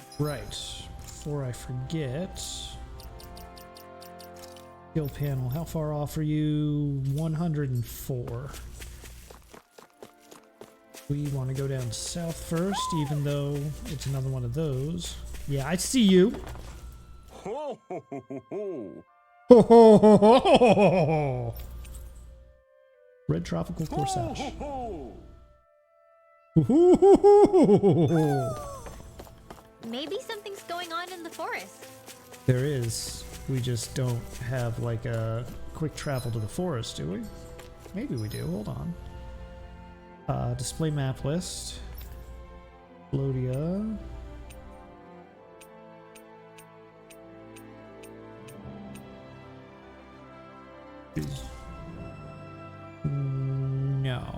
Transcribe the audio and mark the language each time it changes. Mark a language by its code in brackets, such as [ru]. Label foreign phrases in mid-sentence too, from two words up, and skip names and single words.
[en] Right. Before I forget. Skill panel. How far off are you? 104. We want to go down south first, even though it's another one of those. Yeah, I see you. Ho ho ho ho ho! Ho, ho, ho, ho, ho, ho. Red tropical Ho corsage. ho ho! Ho, ho, ho, ho, ho. Maybe something's going on in the forest. There is. We just don't have like a quick travel to the forest, do we? Maybe we do. Hold on. Display map list. Blodia. No.